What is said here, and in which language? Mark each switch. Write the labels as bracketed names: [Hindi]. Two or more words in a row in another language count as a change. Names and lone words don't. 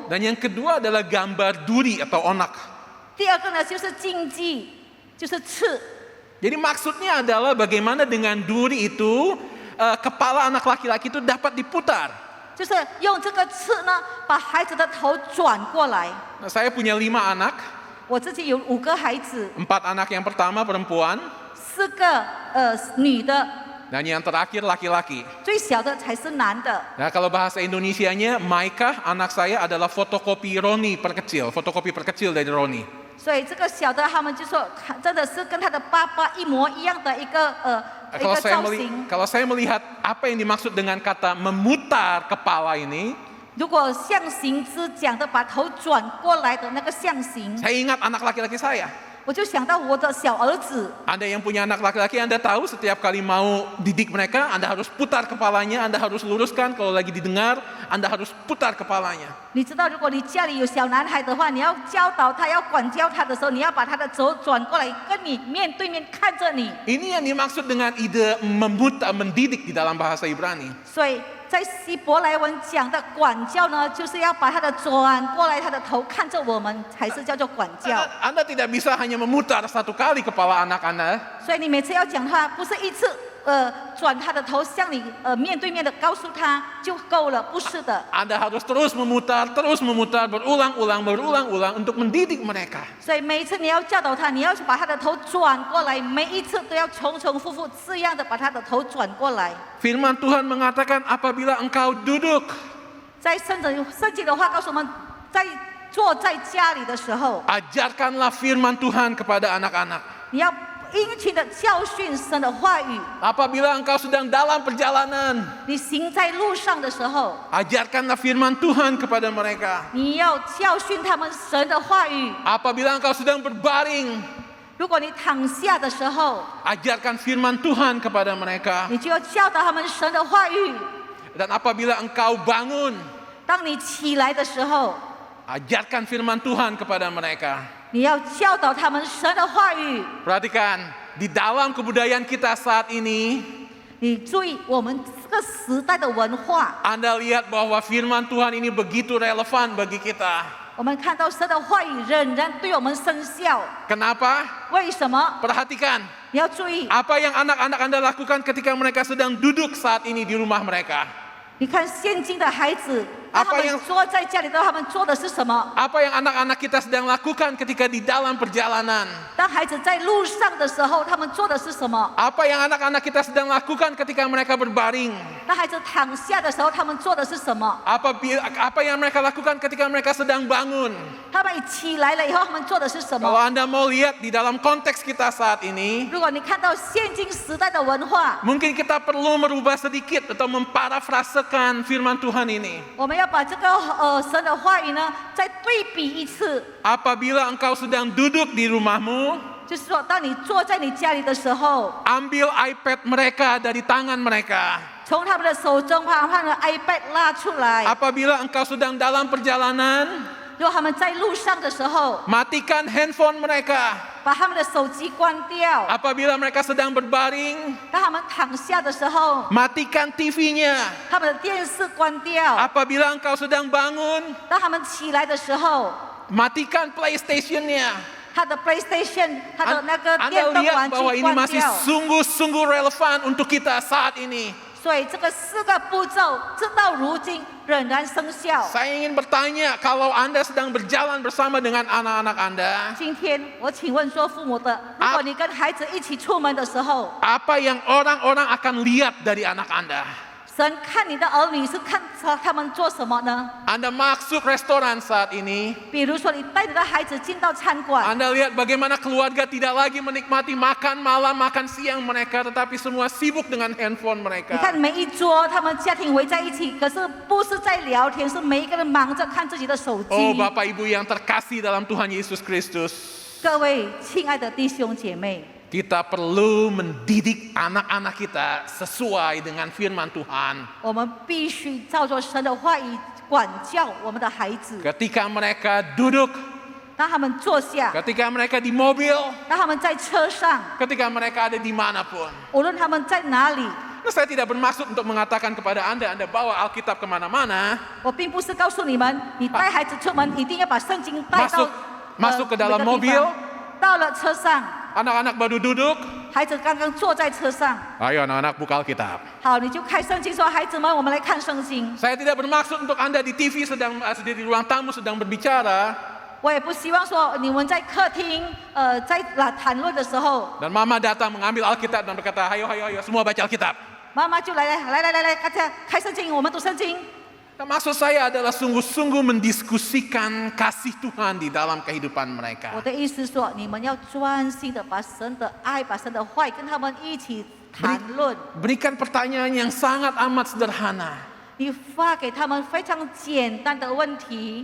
[Indonesian] dan yang kedua adalah gambar duri atau onak. [Chinese] 第二个呢就是荆棘，就是刺。 [Indonesian] Jadi maksudnya adalah bagaimana dengan duri itu kepala anak laki-laki itu dapat diputar. [Chinese] 就是用这个刺呢，把孩子的头转过来。 [Indonesian] Nah, saya punya 5 anak, [Chinese] 我自己有5个孩子， [Indonesian] 4 anak yang pertama perempuan, [Chinese] 4 个女的， [Indonesian] dan yang terakhir laki-laki. [Chinese] 最小的才是男的。 [Indonesian] Nah, kalau bahasa Indonesianya, Maikah anak saya adalah fotokopi Roni perkecil, fotokopi perkecil dari Roni. [Chinese] 所以这个小的他们就说，真的是跟他的爸爸一模一样的一个造型。 [Indonesian] Kalau saya melihat apa yang dimaksud dengan kata memutar kepala ini, [Chinese] 如果象形之讲的把头转过来的那个象形， [Indonesian] saya ingat anak laki-laki saya. [Chinese] 我就想到我的小儿子。 [Indonesian] Anda yang punya anak laki-laki, Anda tahu setiap kali mau didik mereka, Anda harus putar kepalanya, Anda harus luruskan. Kalau lagi didengar, Anda harus putar kepalanya. [Chinese] 你知道，如果你家里有小男孩的话，你要教导他，要管教他的时候，你要把他的头转过来，跟你面对面看着你。 [Indonesian] Ini yang dimaksud dengan ide mendidik di dalam bahasa Ibrani. [Chinese] 所以在希伯来文讲的管教呢，就是要把他的转过来，他的头看着我们，才是叫做管教。 [Indonesian] Anda tidak bisa hanya memutar satu kali kepala anak Anda. [Chinese] 所以你每次要讲他，不是一次转他的头向你面对面的告诉他就够了，不是的。 [Indonesian] Anda harus terus memutar, berulang-ulang untuk mendidik mereka. [Chinese] 所以每一次你要教导他，你要把他的头转过来，每一次都要重复复这样的把他的头转过来。 [Indonesian] Firman Tuhan mengatakan apabila engkau duduk, [Chinese] 在圣经的话告诉我们，在坐在家里的时候， [Indonesian] ajarkanlah firman Tuhan kepada anak-anak. [Chinese] 你要殷勤的教训神的话语。 [Indonesian] Apabila engkau sedang dalam perjalanan, [Chinese] 你行在路上的时候， [Indonesian] ajarkanlah firman Tuhan kepada mereka. [Chinese] 你要教训他们神的话语。 [Indonesian] Apabila engkau sedang berbaring, [Chinese] 如果你躺下的时候， [Indonesian] ajarkan firman Tuhan kepada mereka. [Chinese] 你就要教导他们神的话语。 [Indonesian] Dan apabila engkau bangun, [Chinese] 当你起来的时候， [Indonesian] ajarkan firman Tuhan kepada mereka. [Chinese] 你要教导他们神的话语。 [Indonesian] Perhatikan, di dalam kebudayaan kita saat ini, [Chinese] 你注意我们这个时代的文化， [Indonesian] Anda lihat bahwa firman Tuhan ini begitu relevan bagi kita. [Chinese] 我们看到神的话语仍然对我们生效。 [Indonesian] Kenapa? [Chinese] 为什么？ [Indonesian] Perhatikan, [Chinese] 你要注意， [Indonesian] apa yang anak-anak Anda lakukan ketika mereka sedang duduk saat ini di rumah mereka? [Chinese] 你看现今的孩子，当他 [Indonesian] apa yang [Chinese] 们坐在家里的时候，他们做的是什么？ [Indonesian] Apa yang anak-anak kita sedang lakukan ketika di dalam perjalanan? [Chinese] 当孩子在路上的时候，他们做的是什么？ [Indonesian] Apa yang anak-anak kita sedang lakukan ketika mereka berbaring? [Chinese] 当孩子躺下的时候，他们做的是什么？ [Indonesian] Apa yang mereka lakukan ketika mereka sedang bangun? [Chinese] 他们一起来了以后，他们做的是什 [Indonesian] Kalau [Chinese] 么？ [Indonesian] Anda mau lihat di dalam konteks kita saat ini, [Chinese] 如果你看到现今时代的文化， [Indonesian] mungkin kita perlu merubah sedikit atau memparafrasekan firman Tuhan ini. [Chinese] 我们要把这个神的话语呢，再对比一次。 [Indonesian] Apabila engkau sedang duduk di rumahmu, [Chinese] 就是说，当你坐在你家里的时候， [Indonesian] ambil iPad mereka dari tangan mereka. [Chinese] 从他们的手中把他们的 iPad 拉出来。 [Indonesian] Apabila engkau sedang dalam perjalanan, [Chinese] 如果他们在路上的时候， [Indonesian] matikan handphone mereka. [Chinese] 把他们的手机关掉。 [Indonesian] Apabila mereka sedang berbaring, [Chinese] 当他们躺下的时候， [Indonesian] matikan TV-nya. [Chinese] 他们的电视关掉。 [Indonesian] Apabila engkau sedang bangun, [Chinese] 当他们起来的时候， [Indonesian] matikan PlayStation-nya. [Chinese] 他的 PlayStation， 他的那个 [Indonesian] Anda [Chinese] 电动 [Indonesian] lihat [Chinese] 玩具 [Indonesian] bahwa ini [Chinese] 关 [Indonesian] masih [Chinese] 掉。 [Indonesian] sungguh-sungguh relevan untuk kita saat ini. [Chinese] 所以这个4个步骤，直到如今仍然生效。 [Indonesian] Saya ingin bertanya, kalau Anda sedang berjalan bersama dengan anak-anak Anda, [Chinese] 今天我请问说，父母的，如果你跟孩子一起出门的时候， [Indonesian] apa yang orang-orang akan lihat dari anak Anda? [Chinese] 神看你的儿女是看他们做什么呢？ [Indonesian] Anda masuk restoran saat ini, [Chinese] 比如说，你带你的孩子进到餐馆， [Indonesian] Anda lihat bagaimana keluarga tidak lagi menikmati makan malam, makan siang mereka, tetapi semua sibuk dengan handphone [Chinese] 你 [Indonesian] mereka. [Chinese] 看每一桌他们家庭围在一起，可是不是在聊天，是每一个人忙着看自己的手机。 [Indonesian] Oh Bapak Ibu yang terkasih dalam Tuhan Yesus Kristus, [Chinese] 各位亲爱的弟兄姐妹， [Indonesian] kita perlu mendidik anak-anak kita sesuai dengan firman Tuhan. [Chinese] 我们必须照着神的话语管教我们的孩子。 [Indonesian] Ketika mereka duduk, [Chinese] 当他们坐下， [Indonesian] ketika mereka di mobil, [Chinese] 当他们在车上， [Indonesian] ketika mereka ada dimanapun. [Chinese] 无论他们在哪里， [Indonesian] Nah, saya tidak bermaksud untuk mengatakan kepada Anda bawa Alkitab kemana-mana, [Chinese] 我并不是告诉你们，你带孩子出门一定要把圣经带到 [Indonesian] masuk ke dalam [Chinese] 每个地方 [Indonesian] mobil. [Chinese] 到了车上， [Indonesian] anak-anak baru duduk, [Chinese] 孩子刚刚坐在车上， [Indonesian] ayo anak-anak buka Alkitab. [Chinese] 好，你就开圣经说：“孩子们，我们来看圣经。” [Indonesian] Saya tidak bermaksud untuk Anda di TV di ruang tamu sedang berbicara, [Chinese] 我也不希望说你们在客厅在谈论的时候， [Indonesian] Dan mama datang mengambil Alkitab dan berkata, ayo semua baca Alkitab. [Chinese] 妈妈就来，大家开圣经，我们读圣经。 [Indonesian] Dan maksud saya adalah sungguh-sungguh mendiskusikan kasih Tuhan di dalam kehidupan [Chinese] 我 [Indonesian] mereka. [Chinese] 的意思说，你们要专心的把神的爱、把神的话跟他们一起谈论。 [Indonesian] Berikan pertanyaan yang sangat amat sederhana. [Chinese] 你发给他们非常简单的问题。